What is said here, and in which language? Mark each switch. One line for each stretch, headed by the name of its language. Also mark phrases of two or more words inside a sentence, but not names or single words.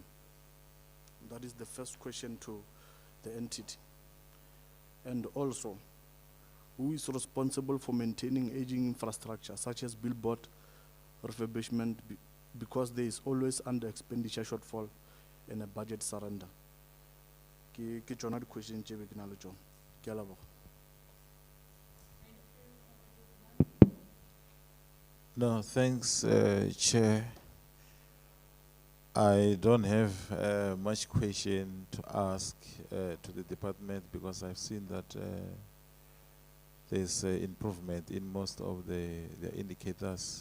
English: That is the first question to the entity. And also, who is responsible for maintaining aging infrastructure such as billboard refurbishment, because there is always under expenditure shortfall and a budget surrender?
Northern Sotho: Ke tsona di question tše be ke na le tšona. Ke a leboga.
English: No, thanks, Chair. I don't have much question to ask to the department, because I've seen that there's improvement in most of the indicators.